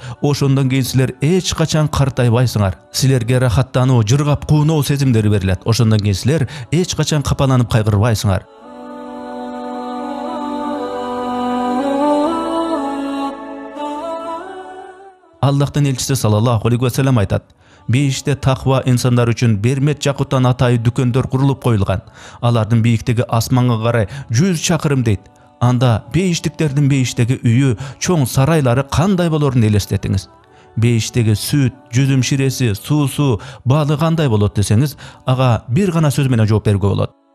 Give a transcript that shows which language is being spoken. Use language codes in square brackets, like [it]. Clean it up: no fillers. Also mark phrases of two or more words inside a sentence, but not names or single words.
[ky] Ошондон кийин силер эч качан картайбайсыңар. Силерге рахаттануу, жыргап кууноо сезимдери берилет. Ошондон кийин силер эч качан капаланып кайгырбайсыңар. Аллахтын элчиси [ar] صلى الله عليه وسلم [ky] айтат: бейиште таква инсандар үчүн бермет жакуттан атайы дүкөндөр курулуп коюлган. Алардын бийиктиги асманга карай 100 чакырым дейт. Анда бейиштиктердин бейиштеги үйү, чоң сарайлары кандай болорун элестетиңиз. Бейиштеги сүт, жүзүм ширеси, суусу, балы кандай болот десеңиз, ага бир гана сөз менен жооп берүүгө болот.